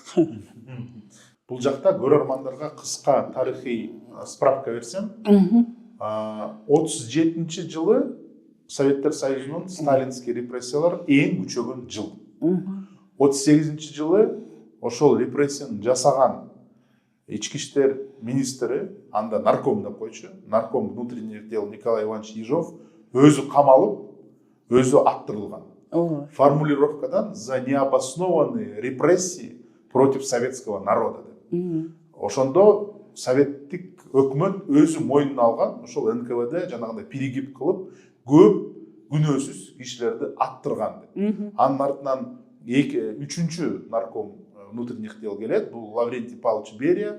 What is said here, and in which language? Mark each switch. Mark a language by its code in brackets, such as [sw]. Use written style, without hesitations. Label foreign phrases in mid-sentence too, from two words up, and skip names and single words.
[ky] Бул жакта көрөрмандарга кыска тарыхый справка берсем, 37-жылы Советтер Союзунун сталинский репрессиялар эң күчөгөн жыл. 38-жылы ошол репрессияны жасаган ички иштер министри, анда нарком деп койчу, [ru] нарком внутренних дел Николай Иванович Ежов [ky] өзү камалып, өзү аттырылган. [ru] Формулировкадан за необоснованные репрессии против советского народа деп. [ky] Ошондо советтик өкмөт өзү мойнуна алган, ошол НКВД жанагындай перегиб кылып, көп күнөөсүз кишилерди аттырган деп. Анын артынан үчүнчү [ru] нарком внутренних дел [ky] келет, бул Лаврентий Павлович Берия.